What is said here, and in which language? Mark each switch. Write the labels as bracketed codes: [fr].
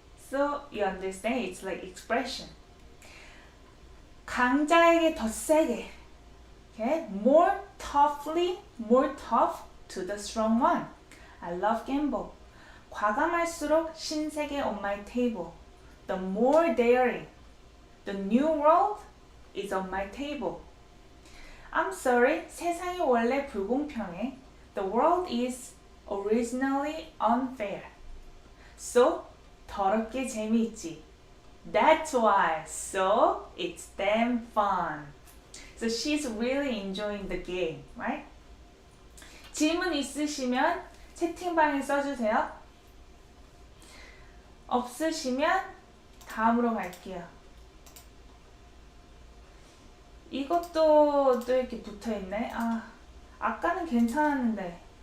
[en] So you understand? It's like expression. [ko] 강자에게 더 세게. [en] Okay? More toughly, more tough to the strong one. I love gamble. [ko] 과감할수록 신세계 [en] on my table. The more daring. The new world is on my table. I'm sorry, [ko] 세상이 원래 불공평해. [en] The world is originally unfair. So, [ko] 더럽게 재미있지. [en] That's why. So, it's damn fun. So, she's really enjoying the game, right? [ko] 질문 있으시면 채팅방에 써주세요. 없으시면 다음으로 갈게요. 이것도 또 이렇게 붙어있네. 아까는 괜찮았는데.